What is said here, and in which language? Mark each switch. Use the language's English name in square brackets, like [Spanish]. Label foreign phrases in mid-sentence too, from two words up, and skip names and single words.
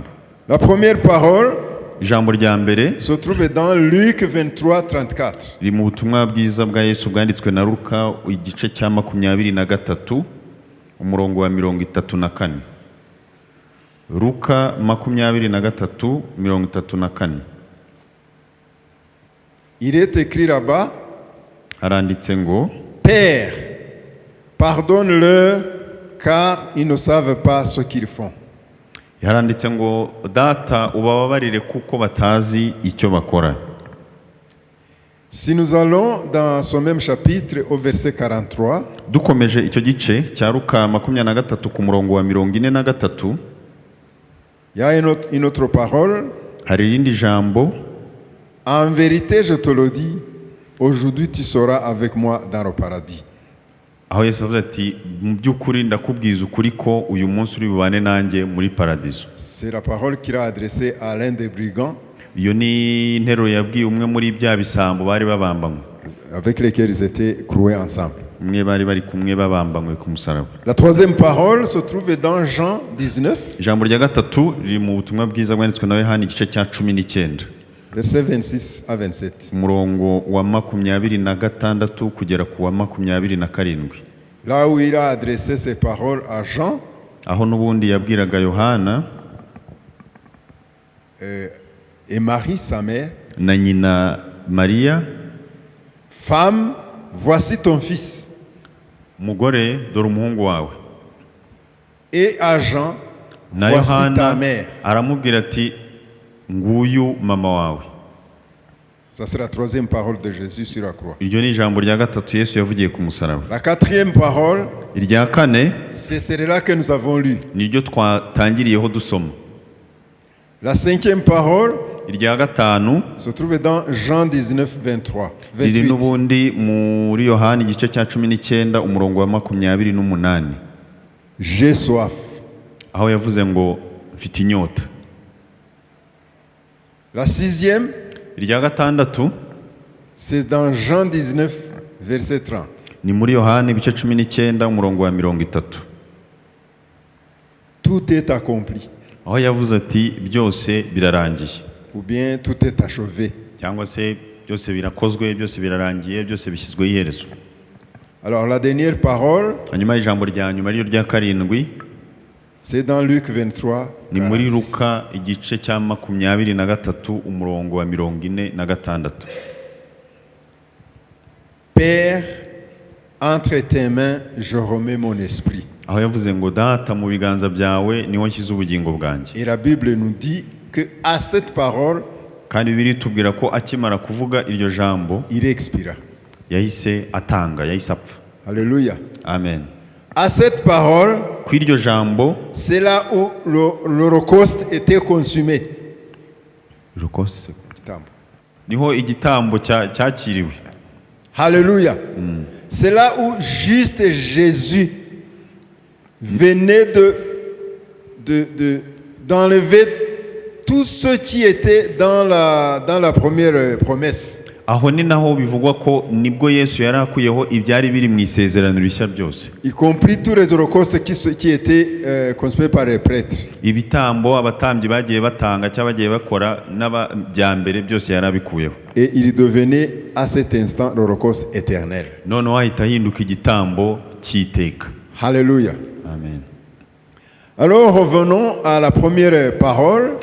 [French] La première parole [Kinyarwanda] Ijambo rya mbere [French] se trouve dans Luc 23, 34. [Kinyarwanda] riri mu butumwa bwiza bwa Yesu bwanditswe na Luka igice cya 23 umurongo wa 34. Luka 23:34. [French] Il est écrit là-bas, [Kinyarwanda] haranditse ngo [French] Père, pardonne-leur car ils ne savent pas ce qu'ils font. [Kinyarwanda] haranditse ngo data ubababarire kuko batazi icyo bakora. [French] Si nous allons dans ce même chapitre au verset 43, [Kinyarwanda] dukomeje icyo gice cya Luka 23 ku murongo wa 43, [French] il y a une autre parole. [Kinyarwanda] hari irindi jambo, [French] En vérité, je te le dis, aujourd'hui tu seras avec moi dans le paradis. [Kinyarwanda] aho Yesu avuze ati mu by'ukuri ndakubwiza ukuri ko uyu munsi uri bubane nanjye muri paradizo. [French] C'est la parole qu'il a adressée à l'un des brigands [Kinyarwanda] Iyo ni interuro yabwiye umwe muri bya bisambo bari babambanywe, [French] avec lesquels ils étaient cloués ensemble. [Kinyarwanda] umwe bari bari kumwe babambanywe ku musaraba. [French] La troisième parole se trouve dans Jean 19, [Kinyarwanda] Ijambo rya gatatu riri mu butumwa bwiza bwanditswe na Yohana igice cya 19, [French] versets 26 à 27. [Kinyarwanda] umurongo wa 26 kugera ku wa 27. [French] Là où il a adressé ces paroles à Jean, [Kinyarwanda] aho n'ubundi yabwiraga Yohana [French] et Marie, sa mère, [Kinyarwanda] na nyina Mariya, [French] femme, voici ton fils. [Kinyarwanda] mugore dore umuhungu wawe. [French] Et à Jean, [Kinyarwanda] Na [French] voici ta [Kinyarwanda] Yohana [French] mère. [Kinyarwanda] aramubwira ati nguyu mama wawe. [French] Ça c'est la troisième parole de Jésus sur la croix. [Kinyarwanda] Iryo ni ijambo rya gatatu Yesu yavugiye ku musaraba. [French] La quatrième parole, [Kinyarwanda] Irya kane [French] c'est celle-là que nous avons lu. [Kinyarwanda] niryo twatangiriyeho dusoma. [French] La cinquième parole [Kinyarwanda] Irya gatanu [French] se trouve dans Jean 19, 23, [Kinyarwanda] riri 28. n'ubundi muri Yohana igice cya 19 umurongo wa 28. [French] J'ai soif. [Kinyarwanda] aho yavuze ngo mfite inyota. [French] La sixième, [Kinyarwanda] Irya gatandatu [French] c'est dans Jean 19, verset 30. [Kinyarwanda] ni muri Yohana ibice 19 umurongo wa 30. [French] Tout est accompli. [Kinyarwanda] aho yavuze ati byose birarangiye, [French] Ou bien tout est achevé. [Kinyarwanda] cyangwa se byose birakozwe, byose birarangiye, byose bishyizweho iherezo. [French] Alors la dernière parole, [Kinyarwanda] hanyuma ijambo rya nyuma ryo rya karindwi [French] c'est dans Luc 23, [Kinyarwanda] ni muri 46. Luka igice cya 23 umurongo wa 46. [French] Père, entre tes mains, je remets mon esprit. [Kinyarwanda] aho yavuze ngo data mu biganza byawe niho nshyize ubugingo bwanjye. [French] Et la Bible nous dit que à cette parole, [Kinyarwanda] kandi Bibiliya itubwira ko akimara kuvuga iryo jambo [French] il expira. [Kinyarwanda] yahise atanga, yahise apfa. [French] Alléluia. Amen. À cette parole, [Kinyarwanda] ku iryo jambo [French] c'est là où l'Holocauste était consumé. [Kinyarwanda] niho igitambo cyakiriwe. [French] Alléluia. C'est là où juste Jésus venait d'enlever tout ce qui était dans la première promesse. [Kinyarwanda] aho ni naho bivugwa ko nibwo Yesu yari akuyeho ibyari biri mu isezerano rishya byose, [French] Y compris tous les holocaustes qui étaient consumés par les prêtres. [Kinyarwanda] ibitambo abatambyi bagiye batanga cyangwa bagiye bakora n'abajyambere byose yari abikuyeho. [French] Et il devenait à cet instant l'holocauste éternel. [Kinyarwanda] noneho ahita ahinduka igitambo cy'iteka. [French] Alléluia. Amen. Alors revenons à la première parole.